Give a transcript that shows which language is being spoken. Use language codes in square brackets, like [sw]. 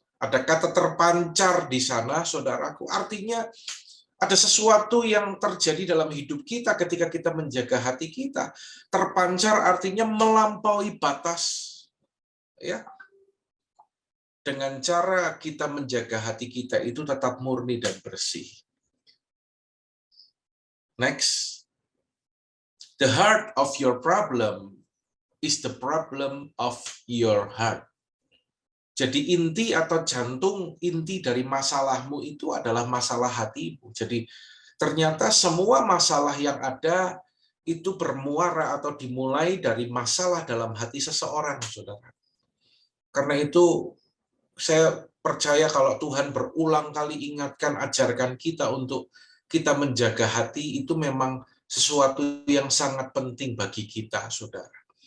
[id] Ada kata terpancar di sana, saudaraku. Artinya ada sesuatu yang terjadi dalam hidup kita ketika kita menjaga hati kita. Terpancar artinya melampaui batas. Ya. Dengan cara kita menjaga hati kita itu tetap murni dan bersih. [en] Next. The heart of your problem is the problem of your heart. [id] Jadi inti atau jantung inti dari masalahmu itu adalah masalah hatimu. Jadi ternyata semua masalah yang ada itu bermuara atau dimulai dari masalah dalam hati seseorang, saudara. Karena itu saya percaya kalau Tuhan berulang kali ingatkan, ajarkan kita untuk kita menjaga hati, itu memang sesuatu yang sangat penting bagi kita, saudara.